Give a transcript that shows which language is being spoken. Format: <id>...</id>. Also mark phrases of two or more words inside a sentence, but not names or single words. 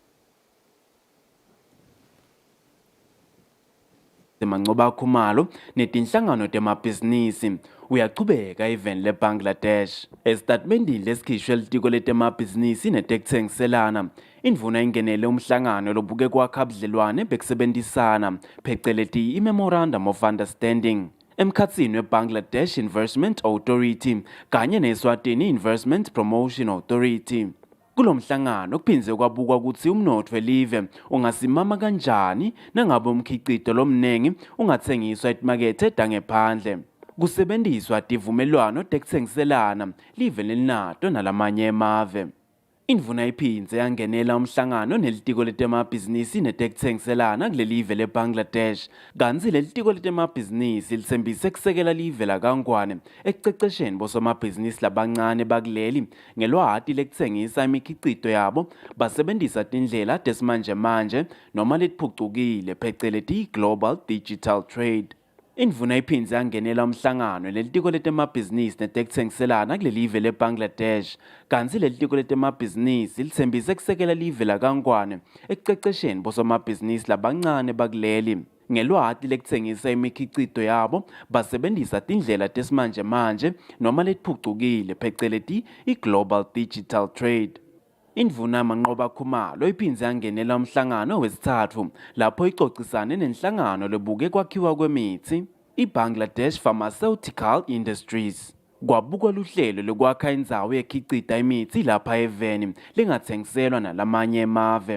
<ss>Mancuba Khumalo netinhlangano temabhizinisi uyachubeka even le Bangladesh. Estatementini lesikhishwe litiko letemabhizinisi netekuthengiselana indvuna ingenele umhlangano lobuke kwakha budlelwane bekusebenzisana phecelezi i-</ss> <en>Memorandum of Understanding</en> <ss>emkhatsini weBangladesh Investment Authority kanye neSwatini Investment Promotion Authority. Kulomhlangano kuphinze kwabukwa ukuthi umnotho welive ungasimama kanjani nangabe umkhicito lomnengi ungathengiswa emakethe dangephandle. Kusebenziswa tivumelwano tekuthengiselana live lelinato nalamanye emave. Indvuna iphindze yangenela umhlangano nelitiko letemabhizinisi netekutsengiselana kulelive leBangladesh. Kantsi lelitiko letemabhizinisi litsembise kusekela live laKangwane ekucecesheni bosomabhizinisi labancane bakuleli ngelwati lekutsengisa imikhicito yabo basebentisa tindlela tesimanje noma letiphucukile pheceleti</ss> <en>global digital trade.</en> <ss>Indvuna iphindze yangenela umhlangano lelitiko letemabhizinisi netekutsengiselana kulelive leBangladesh. Kantsi lelitiko letemabhizinisi litsembise kusekela live laKangwane ekucecesheni bosomabhizinisi labancane bakuleli ngelwati lekutsengisa imikhicito yabo basebentisa tindlela tesimanje noma letiphucukile pheceleti</ss> <en>global digital trade.</en> <ss>Indvuna Manqoba Khumalo iphindze yangenela umhlangano wesithathu lapho icocisane nenhlangano lebuke kwakhiwa kwemitsi iBangladesh Pharmaceutical Industries. Kwabukwa luhlelo lokwakha indzawo yekhicita imitsi lapha eveni lengatsengiselwa nalamanye emave.</ss>